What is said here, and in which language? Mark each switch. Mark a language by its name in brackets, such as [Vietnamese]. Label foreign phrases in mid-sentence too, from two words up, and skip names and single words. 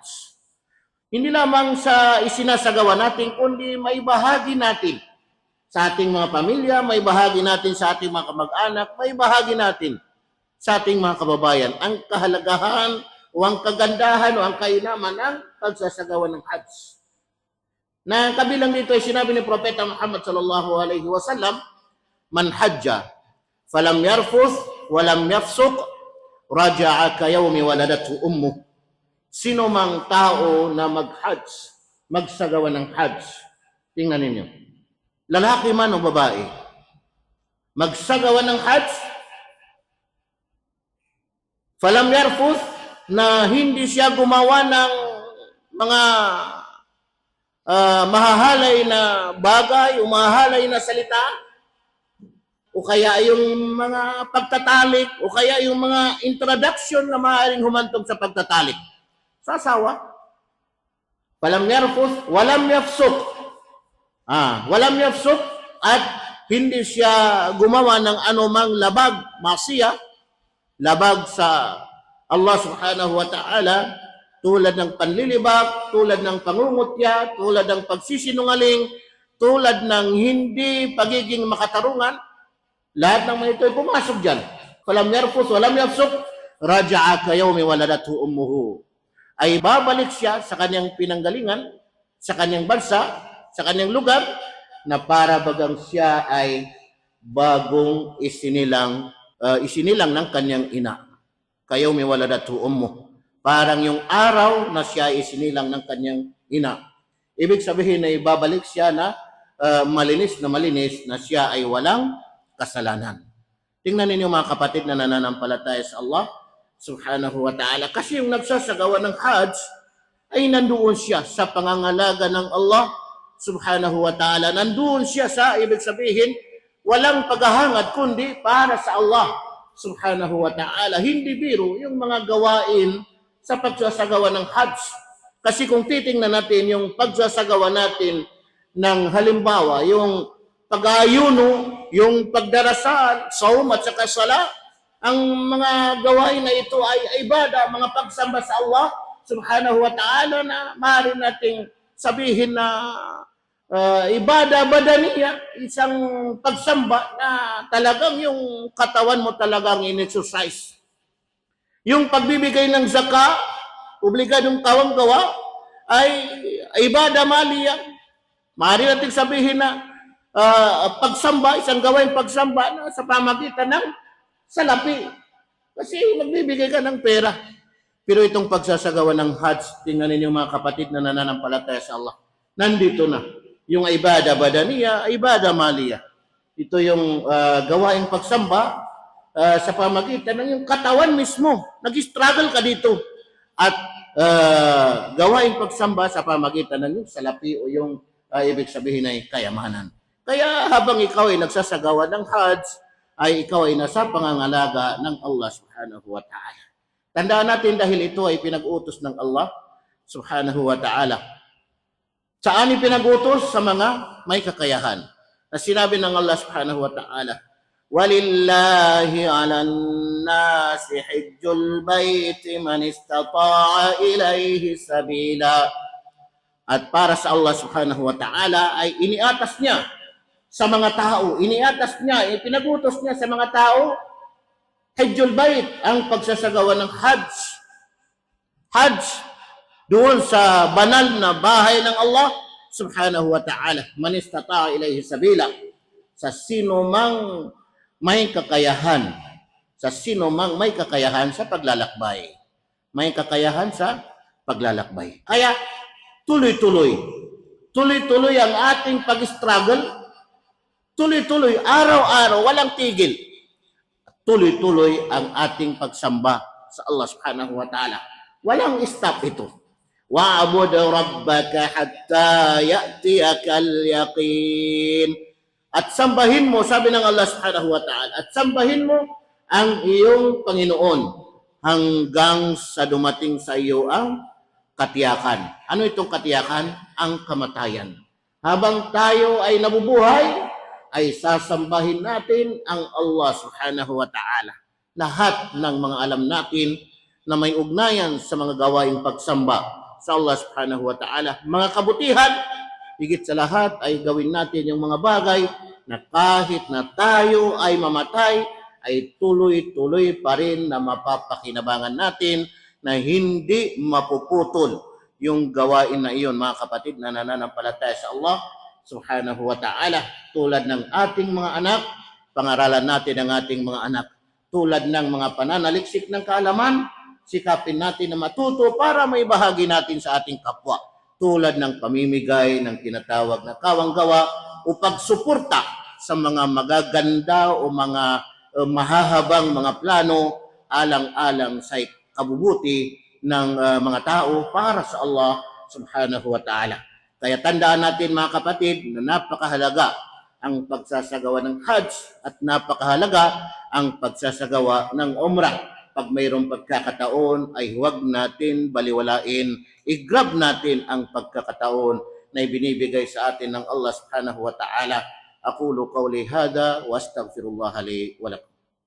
[Filipino] Hindi lamang sa isinasagawa natin, kundi may bahagi natin sa ating mga pamilya, may bahagi natin sa ating mga kamag-anak, may bahagi natin sa ating mga kababayan ang kahalagahan o ang kagandahan o ang kainaman ng pagsasagawa ng hajj. Na kabilang dito ay sinabi ni Propeta Muhammad [Arabic] صلى الله عليه وسلم, من حج فلم يرفث ولم يفسق رجع كيوم ولدته أمه. [Filipino] Sino mang tao na mag-hajj, magsagawa ng hajj, tingnan ninyo, lalaki man o babae, magsagawa ng hajj, [Arabic] فلم يرفث, [Filipino] na hindi siya gumawa ng mga mahahalay na bagay o mahahalay na salita, o kaya yung mga pagtatalik, o kaya yung mga introduction na maaaring humantong sa pagtatalik. Sasawa. [Arabic] ولم يرفث، ولم يفسق. ولم يفسق, [Filipino] at hindi siya gumawa ng anumang labag, masiya, labag sa [Arabic] الله سبحانه وتعالى, [Filipino] tulad ng panlilibak, tulad ng pangungutya, tulad ng pagsisinungaling, tulad ng hindi pagiging makatarungan. Lahat ng mga ito ay pumasok dyan. [Arabic] ولم يرفث، ولم يفسق، رجع كيوم ولدته أمه. [Filipino] Ay babalik siya sa kanyang pinanggalingan, sa kanyang bansa, sa kanyang lugar, na para bagang siya ay bagong isinilang ng kanyang ina. Kayaw may [Arabic] ولدته أمه. [Filipino] Parang yung araw na siya isinilang ng kanyang ina. Ibig sabihin na ibabalik siya na malinis na siya ay walang kasalanan. Tingnan ninyo mga kapatid na nananampalataya sa [Arabic] الله سبحانه وتعالى. [Filipino] Kasi yung nagsasagawa ng hajj ay nandoon siya sa pangangalaga ng [Arabic] الله سبحانه وتعالى. [Filipino] Nandoon siya sa, ibig sabihin, walang paghahangad kundi para sa [Arabic] الله سبحانه وتعالى. [Filipino] Hindi biro yung mga gawain sa pagsasagawa ng hajj. Kasi kung titingnan natin yung pagsasagawa natin ng halimbawa, yung pag-aayuno, yung pagdarasal, saum at saka sala, ang mga gawain na ito ay ibada, mga pagsamba sa [Arabic] الله سبحانه وتعالى, [Filipino] na maaari nating sabihin na [Arabic] عبادة بدنية, [Filipino] isang pagsamba na talagang yung katawan mo talagang in-exercise. Yung pagbibigay ng zaka, obligadong kawang gawa, ay [Arabic] عبادة مالية. [Filipino] Maaari nating sabihin na pagsamba, isang gawain pagsamba na sa pamagitan ng salapi. Kasi magbibigay ka ng pera. Pero itong pagsasagawa ng hajj, tingnan ninyo mga kapatid na nananampalataya sa Allah, nandito na. [Arabic] Yung عبادة بدنية، عبادة مالية. [Filipino] Ito yung gawaing pagsamba sa pamagitan ng yung katawan mismo. Nag-struggle ka dito. At gawaing pagsamba sa pamagitan ng yung salapi o yung ibig sabihin ay kayamanan. Kaya habang ikaw ay nagsasagawa ng hajj, ay ikaw ay nasa pangangalaga ng [Arabic] الله سبحانه وتعالى. [Filipino] Tandaan natin dahil ito ay pinag-utos ng [Arabic] الله سبحانه وتعالى. [Filipino] Saan pinag-utos? Sa mga may kakayahan. Na sinabi ng [Arabic] الله سبحانه وتعالى, ولله على الناس حج البيت من استطاع إليه سبيلا. [Filipino] At para sa [Arabic] الله سبحانه وتعالى [Filipino] ay iniatas niya sa mga tao, ipinagutos niya sa mga tao, [Arabic] حج البيت, [Filipino] ang pagsasagawa ng Hajj. Hajj, doon sa banal na bahay ng [Arabic] الله سبحانه وتعالى. من استطاع إليه سبيلا. [Filipino] Sa sino mang may kakayahan, sa paglalakbay. May kakayahan sa paglalakbay. Kaya tuloy-tuloy ang ating pag-struggle, tuloy-tuloy, araw-araw, walang tigil. Tuloy-tuloy ang ating pagsamba sa [Arabic] الله سبحانه وتعالى. [Filipino] Walang stop ito. [Arabic] واعبد ربك حتى يأتيك اليقين. [Filipino] At sambahin mo, sabi ng [Arabic] الله سبحانه وتعالى, [Filipino] at sambahin mo ang iyong Panginoon hanggang sa dumating sa iyo ang katiyakan. Ano itong katiyakan? Ang kamatayan. Habang tayo ay nabubuhay, ay sasambahin natin ang [Arabic] الله سبحانه وتعالى. [Filipino] Lahat ng mga alam natin na may ugnayan sa mga gawaing pagsamba sa [Arabic] الله سبحانه وتعالى. [Filipino] Mga kabutihan, higit sa lahat ay gawin natin yung mga bagay na kahit na tayo ay mamatay, ay tuloy-tuloy pa rin na mapapakinabangan natin na hindi mapuputol yung gawain na iyon, mga kapatid na nananampalataya sa [Arabic] الله سبحانه وتعالى. [Filipino] Tulad ng ating mga anak, pangaralan natin ang ating mga anak. Tulad ng mga pananaliksik ng kaalaman, sikapin natin na matuto para may bahagi natin sa ating kapwa. Tulad ng pamimigay ng tinatawag na kawanggawa o pagsuporta sa mga magaganda o mga mahahabang mga plano alang-alang sa kabubuti ng mga tao para sa [Arabic] الله سبحانه وتعالى. [Filipino] Kaya tandaan natin, mga kapatid, na napakahalaga ang pagsasagawa ng Hajj at napakahalaga ang pagsasagawa ng Umrah. Pag mayroong pagkakataon ay huwag natin baliwalain, i-grab natin ang pagkakataon na ibinibigay sa atin ng [Arabic] الله سبحانه وتعالى. أقول قولي هذا وأستغفر الله لي ولكم.